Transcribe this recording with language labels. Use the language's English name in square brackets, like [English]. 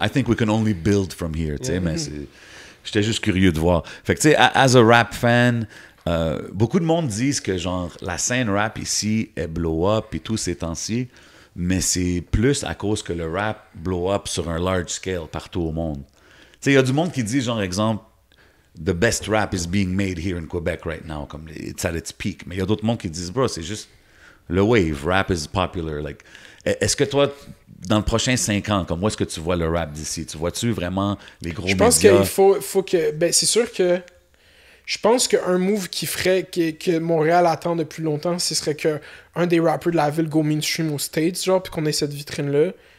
[English] I think we can only build from here, [French] tu sais, mais j'étais juste curieux de voir. Fait que, tu sais, as a rap fan, beaucoup de monde disent que, genre, la scène rap ici est blow-up et tout ces temps-ci, mais c'est plus à cause que le rap blow-up sur un large scale partout au monde. Tu sais, il y a du monde qui dit, genre, exemple, [English] the best rap is being made here in Quebec right now, comme it's at its peak. [French] Mais il y a d'autres mondes qui disent, bro, c'est juste le wave, [English] rap is popular. [French] Like, est-ce que toi, dans le prochain 5 ans, comme où est-ce que tu vois le rap d'ici? Tu vois-tu vraiment les gros médias? Je pense qu'il faut que... Ben, c'est sûr que... Je pense qu'un move qui ferait que Montréal attend depuis longtemps, ce serait qu'un des rappers de la ville go mainstream aux States, genre, puis qu'on ait cette vitrine-là.